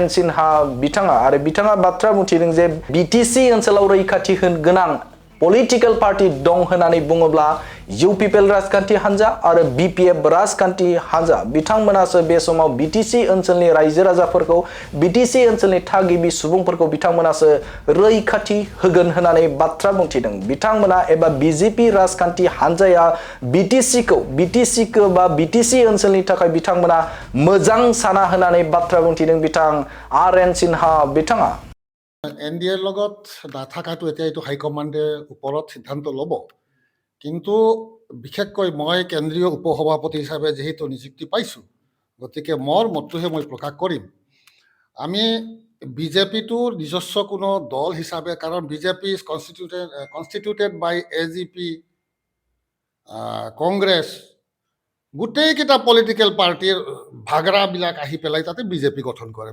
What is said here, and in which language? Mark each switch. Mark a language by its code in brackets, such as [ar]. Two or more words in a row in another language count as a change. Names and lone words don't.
[brx] सिन्हा बिथाङा बाथ्रा बुंथिदों जे बिटिसि ओनसोलाव रैखाथि गोनां [en] political party [brx] दं होननानै बुङोब्ला इउ पिपल राजखान्थि हान्जा आरो बिपिएफ राजखान्थि हान्जा बिथांमोनासो बे समाव बिटिसि ओनसोलनि रायजो राजाफोरखौ बिटिसि ओनसोलनि थागिबि सुबुंफोरखौ बिथांमोनासो रैखाथि होगोन होननानै बाथ्रा बुंथिदों। बिथांमोना एबा बिजेपि राजखान्थि हान्जाया बिटिसिखौ बा बिटिसि ओनसोलनि थाखाय बिथांमोना मोजां साना होननानै बाथ्रा बुंथिदों बिथां आर.एन. सिन्हा बिथाङा। [as] এনডিএৰ লগত নাথাকাটো এতিয়া এইটো হাইকমাণ্ডে ওপৰত সিদ্ধান্ত ল'ব, কিন্তু বিশেষকৈ মই কেন্দ্ৰীয় উপসভাপতি হিচাপে যিহেতু নিযুক্তি পাইছোঁ, গতিকে মোৰ মতটোহে মই প্ৰকাশ কৰিম। আমি বিজেপিটোৰ নিজস্ব কোনো দল হিচাপে, কাৰণ বিজেপি [en] is constituted by [as] এজিপি, কংগ্ৰেছ, গোটেইকেইটা [en] political party [as] ভাগৰাবিলাক আহি পেলাই তাতে বিজেপি গঠন কৰে।